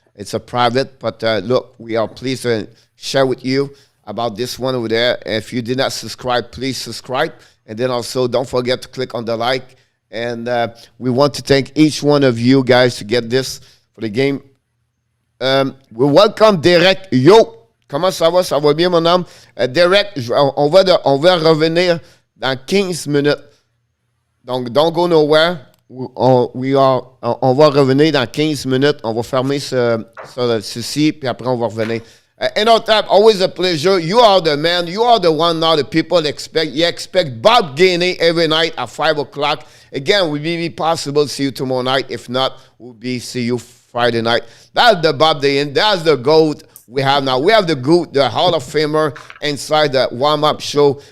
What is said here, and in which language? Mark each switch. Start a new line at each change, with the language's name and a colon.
English: It's a private, but look, we are pleased to share with you about this one over there. If you did not subscribe, please subscribe. And then also don't forget to click on the like. And we want to thank each one of you guys to get this for the game. We welcome Derek.
French: Yo, comment ça va? Ça va bien, mon homme? Derek, on va revenir dans 15 minutes. Donc,
English: don't go nowhere.
French: On va revenir dans 15 minutes. On va fermer ceci, puis après, on va revenir.
English: Enortap, always a pleasure. You are the man. You are the one now that people expect. You expect Bob Gainey every night at 5 o'clock. Again, will be possible to see you tomorrow night. If not, we'll see you Friday night. That's the Bob Gainey. That's the GOAT we have now. We have the GOAT, the Hall of Famer inside the Warmup Show.